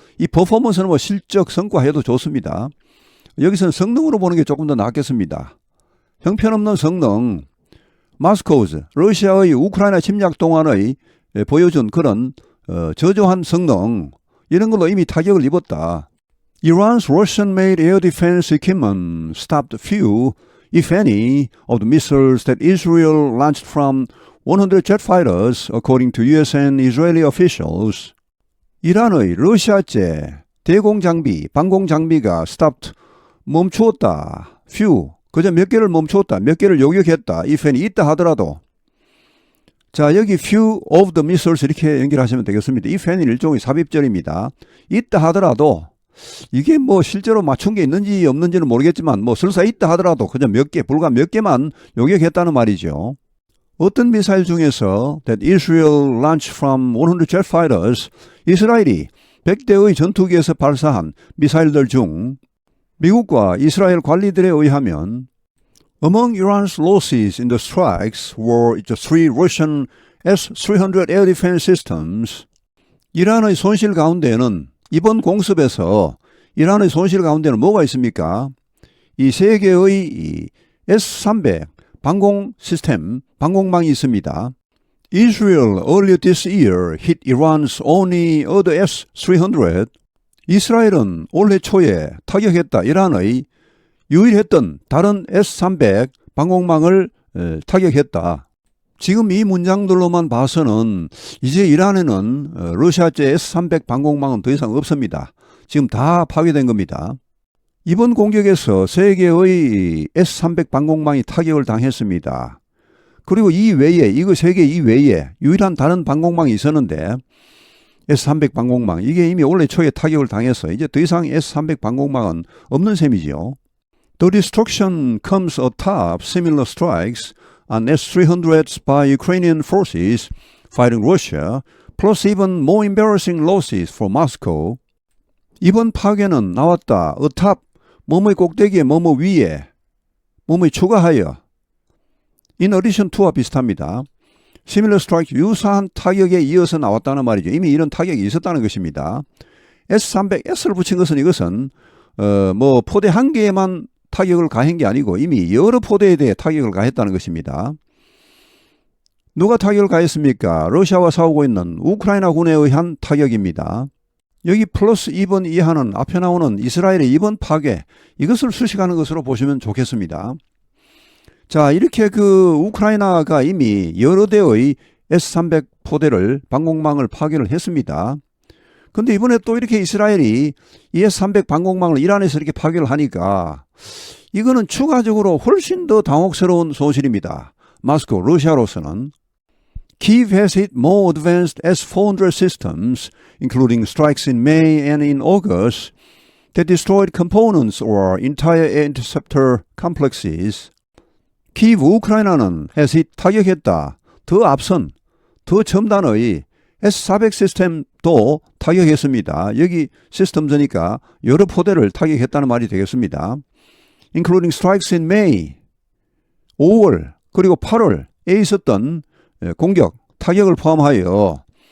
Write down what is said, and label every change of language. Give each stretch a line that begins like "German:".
Korean: 이 퍼포먼스는 뭐 실적 성과 해도 좋습니다. 여기서는 성능으로 보는 게 조금 더 낫겠습니다. 형편없는 성능, 마스코즈, 러시아의 우크라이나 침략 동안의 보여준 그런 저조한 성능, 이런 걸로 이미 타격을 입었다.
English: Iran's Russian-made air defense equipment stopped few, if any, of the missiles that Israel launched from 100 jet fighters, according to US and Israeli officials.
Korean: 이란의 러시아제 대공 장비, 방공 장비가 stopped, 멈추었다. few, 그저 몇 개를 멈추었다. 몇 개를 요격했다.
English: if any,
Korean: 있다 하더라도. 자, 여기
English: few of the missiles
Korean: 이렇게 연결하시면 되겠습니다.
English: if any
Korean: 일종의 삽입절입니다. 있다 하더라도 이게 뭐 실제로 맞춘 게 있는지 없는지는 모르겠지만 뭐 설사 있다 하더라도 그저 몇 개, 불과 몇 개만 요격했다는 말이죠. 어떤 미사일 중에서
English: that Israel launched from 100 jet fighters,
Korean: 이스라엘이 100대의 전투기에서 발사한 미사일들 중 미국과 이스라엘 관리들에 의하면
English: Among Iran's losses in the strikes were the three Russian S-300 air defense systems.
Korean: 이란의 손실 가운데는 이번 공습에서 이란의 손실 가운데는 뭐가 있습니까? 이 세 개의 S-300 방공 시스템, 방공망이 있습니다.
English: Israel earlier this year hit Iran's only other S-300.
Korean: 이스라엘은 올해 초에 타격했다. 이란의 유일했던 다른 S-300 방공망을 타격했다. 지금 이 문장들로만 봐서는 이제 이란에는 러시아제 S-300 방공망은 더 이상 없습니다. 지금 다 파괴된 겁니다. 이번 공격에서 세 개의 S-300 방공망이 타격을 당했습니다. 그리고 이 외에, 이거 세 개 이외에 유일한 다른 방공망이 있었는데 S-300 방공망, 이게 이미 올해 초에 타격을 당해서 이제 더 이상 S-300 방공망은 없는 셈이지요.
English: The destruction comes atop similar strikes on S-300s by Ukrainian forces fighting Russia, plus even more embarrassing losses for Moscow.
Korean: 이번 파괴는 나왔다. atop, 뭐뭐의 꼭대기에, 뭐뭐 위에, 뭐뭐에 추가하여. In addition to와 비슷합니다.
English: Similar strike,
Korean: 유사한 타격에 이어서 나왔다는 말이죠. 이미 이런 타격이 있었다는 것입니다. S-300S를 붙인 것은 이것은 뭐 포대 한 개에만 타격을 가한 게 아니고 이미 여러 포대에 대해 타격을 가했다는 것입니다. 누가 타격을 가했습니까? 러시아와 싸우고 있는 우크라이나군에 의한 타격입니다. 여기 플러스 2번 이하는 앞에 나오는 이스라엘의 이번 파괴, 이것을 수식하는 것으로 보시면 좋겠습니다. 자, 이렇게 그 우크라이나가 이미 여러 대의 S-300 포대를, 방공망을 파괴를 했습니다. 근데 이번에 또 이렇게 이스라엘이 이 S-300 방공망을 이란에서 이렇게 파괴를 하니까 이거는 추가적으로 훨씬 더 당혹스러운 소식입니다. 모스크, 러시아로서는.
English: Kyiv has hit more advanced S-400 systems, including strikes in May and in August, that destroyed components or entire air interceptor complexes.
Korean: 키이브 우크라이나는
English: has hit
Korean: 타격했다. 더 앞선, 더 첨단의 S-400 시스템도 타격했습니다. 여기 시스템즈니까 여러 포대를 타격했다는 말이 되겠습니다.
English: Including strikes in May,
Korean: 5월 그리고 8월에 있었던 공격, 타격을 포함하여.